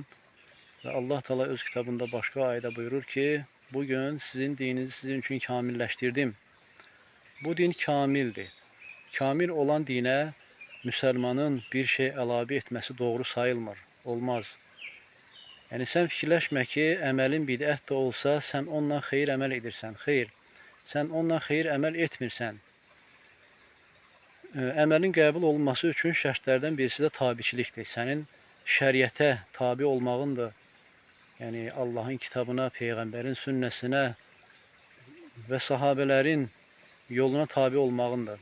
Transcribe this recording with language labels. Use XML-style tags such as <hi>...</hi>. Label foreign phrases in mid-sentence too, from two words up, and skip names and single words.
<tr>Ve Allah Teala öz kitabında başka ayette buyurur ki bugün sizin dininizi sizin için kamilleştirdim. Bu din kamildir. Kamil olan dine Müslümanın bir şey elave etmesi doğru sayılmır. Olmaz.</tr> <az>Yani sen fikirləşmə ki, əməlin bidət də olsa, sən onunla xeyir əməl edirsən. Xeyr, sən onunla xeyir əməl etmirsən. Əməlin qəbul olunması üçün şərtlərdən birisi də tabiçilikdir. Sənin şəriətə tabi olmağındır. Yəni Allahın kitabına, Peyğəmbərin sünnəsinə və sahabələrin yoluna tabi olmağındır.</az>